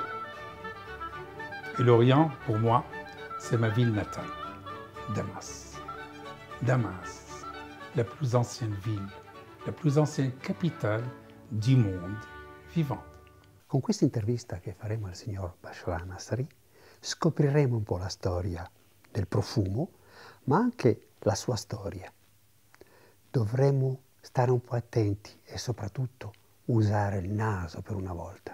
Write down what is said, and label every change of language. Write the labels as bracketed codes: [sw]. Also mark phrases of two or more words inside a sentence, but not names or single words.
[fr] Et Lorient, pour moi, c'est ma ville natale, Damas. Damas, la plus ancienne ville, la plus ancienne capitale du monde vivant. [it] Con questa intervista che faremo al signor Bashar Nasri scopriremo un po' la storia del profumo, ma anche la sua storia. Dovremo stare un po' attenti e soprattutto usare il naso per una volta.